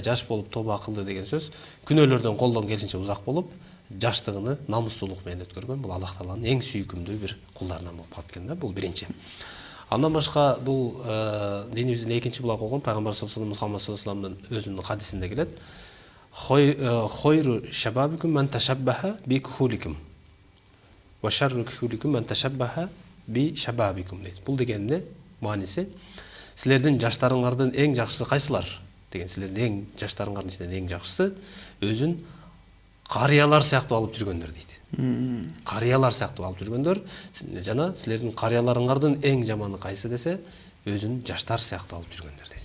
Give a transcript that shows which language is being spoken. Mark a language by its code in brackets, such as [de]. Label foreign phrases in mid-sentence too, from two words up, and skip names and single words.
[ky] Жаш болуп тооба кылды деген сөз, күнөөлөрдөн колдон келишинче узак болуп, жаштыгыны намустуулук менен өткөргөн. Бул Аллах Тааланын эң сүйкүмдүү бир кулдарынан болуп калат экен да, бул биринчи. Андан башка бул динибиздин экинчи булак болгон Пайгамбар [ar] صلى الله عليه وسلم [ky] өзүнүн хадисинде келет. [ar] خير شبابكم من تشبه بكهولكم وشر كهولكم من تشبه بشبابكم дейт. [ky] Бул дегенде мааниси силердин жаштарыңардын эң жакшысы кайсылар деген. Силердин эң жаштарыңардын ичинен эң жакшысы өзүн карыялар сыяктуу алып жүргөндөр дейт. Карыялар сыяктуу алып жүргөндөр жана силердин карыяларыңардын эң жаманы кайсы десе, өзүн жаштар сыяктуу алып жүргөндөр дейт.